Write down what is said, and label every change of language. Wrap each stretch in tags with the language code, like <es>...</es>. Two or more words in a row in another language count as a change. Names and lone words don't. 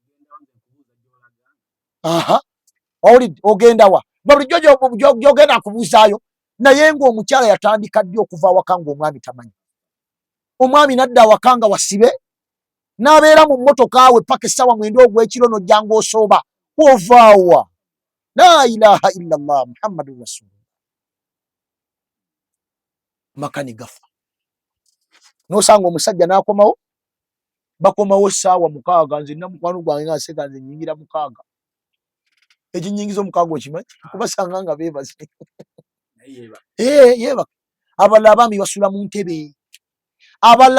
<lg>Olidde ogenda wa? Bulijjo gy'ogenda kubuuzaayo. Naye ng'omukyala yatandika ddi okuva awaka ng'omwami tamanyi. Omwami n'adda awaka nga wasibe n'abeera mu mmotoka we paka essaawa 9 ogw'ekiro n'ojja ng'osooba. Ovaawa.</lg> <ar>لا إله إلا الله محمد رسول الله.</ar> <lg>Makani gafa. N'osanga omusajja n'akomawo bakomawo essaawa 6 nze namukwano gwange nga nseka nze nnyingira 6. Ekinyingiza 6 okimanyi? Kubasanga nga beebaze. Yeba. Abalala abaami basula mu ntebe.</lg>